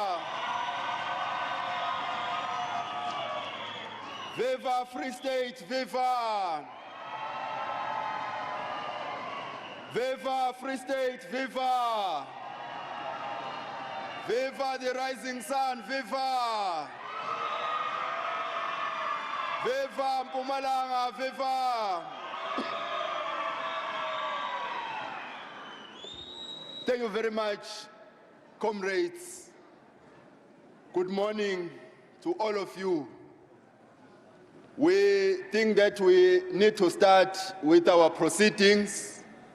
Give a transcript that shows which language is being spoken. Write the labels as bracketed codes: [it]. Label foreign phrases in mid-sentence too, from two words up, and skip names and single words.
[en] Viva Free State, viva. Viva Free State, viva. Viva the rising sun, viva. Viva Mpumalanga, viva. Thank you very much, comrades. Good morning to all of you. We think that we need to start with our proceedings.